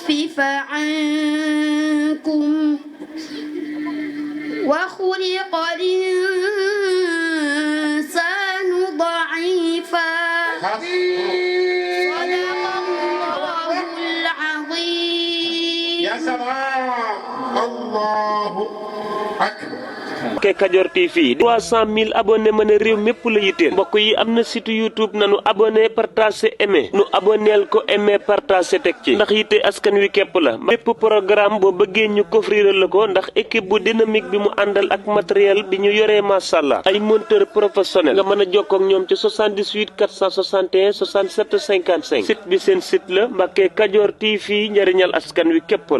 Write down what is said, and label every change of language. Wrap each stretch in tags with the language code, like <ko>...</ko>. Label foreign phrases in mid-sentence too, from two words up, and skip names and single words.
<ar>يخفف عنكم وخلق الإنسان ضعيفا صدق الله العظيم يا سلام الله أكبر</ar> <wo>Mbacke Kadior TV 300 000 abonnés mën a réew mépp la yitteel mbokk yi am na site YouTube nanu</wo> <fr>abonné partagé aimé</fr> <wo>nu abonneel ko</wo> <fr>aimé partagé</fr> <wo>teg ci ndax yitte askan wi képp la bépp programme boo bëggee ñu coffriral la ko ndax équipe bu dynamique bi mu àndal ak matériel bi ñu yoree masàllaa ay</wo> <fr>monteur professionnel</fr> <wo>nga mën a jokkoo ak ñoom ci 78 461 67 55 site bi seen site la Mbacke Kadior TV njëriñal askan wi képp la.</wo>